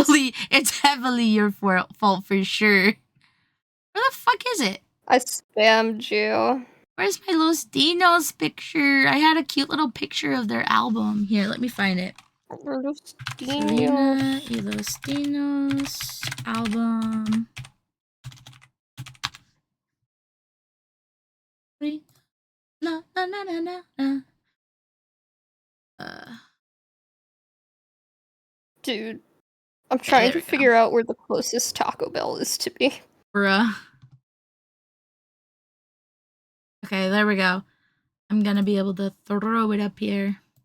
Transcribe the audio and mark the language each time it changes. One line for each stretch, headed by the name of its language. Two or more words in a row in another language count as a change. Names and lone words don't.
English: It's heavily your fault for sure. Where the fuck is it? I spammed you. Where's my Los Dinos picture? I had a cute little picture of their album. Here, let me find it. Selena y Los Dinos album. Na, na, na, na, na. Dude, I'm trying to figure out where the closest Taco Bell is to me. Bruh. Okay, there we go. I'm gonna be able to throw it up here.